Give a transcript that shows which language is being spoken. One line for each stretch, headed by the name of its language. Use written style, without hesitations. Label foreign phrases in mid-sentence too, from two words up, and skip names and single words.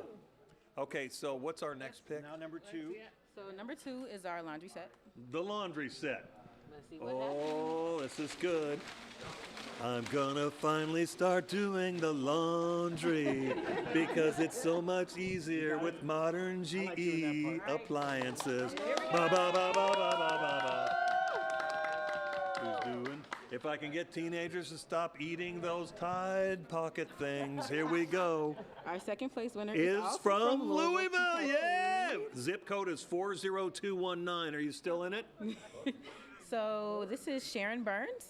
English: Okay, so what's our next pick? Now number 2. So number 2 is our laundry set. The laundry set. Let's see what Oh, this is good. I'm gonna finally start doing the laundry because it's so much easier with modern GE appliances. Ba ba ba ba ba ba ba. Who's doing? If I can get teenagers to stop eating those Tide Pocket things, here we go. Our second place winner Is also from Louisville, yeah! Zip code is 40219. Are you still in it? So this is Sharon Burns.